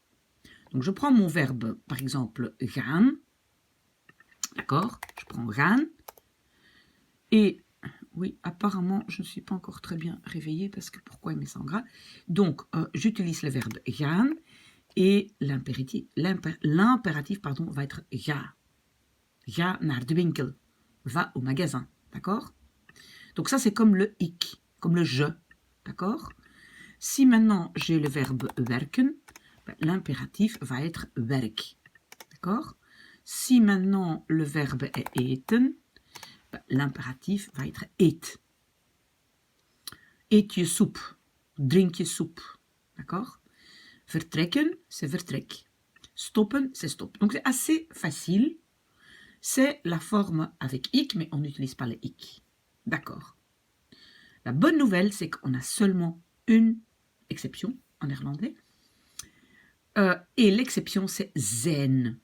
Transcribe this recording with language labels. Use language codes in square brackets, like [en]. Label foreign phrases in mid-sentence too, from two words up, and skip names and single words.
[fr] Donc, je prends mon verbe, par exemple, gaan, d'accord? Je prends gaan, et oui, apparemment, je ne suis pas encore très bien réveillée, parce que pourquoi il met ça en gras? Donc, j'utilise le verbe gaan, et l'impératif va être ga. [nl] Ga naar de winkel. [fr] Va au magasin. D'accord? Donc ça, c'est comme le ik, comme le je. D'accord? Si maintenant j'ai le verbe werken, l'impératif va être werk. D'accord? Si maintenant le verbe est eten, l'impératif va être eet. [nl] Eet je soep. Drink je soep. [fr] D'accord? Vertrekken, c'est vertrek. Stoppen, c'est stop. Donc c'est assez facile. C'est la forme avec ik, mais on n'utilise pas le ik. D'accord. La bonne nouvelle, c'est qu'on a seulement une exception en néerlandais. Et l'exception, c'est zijn.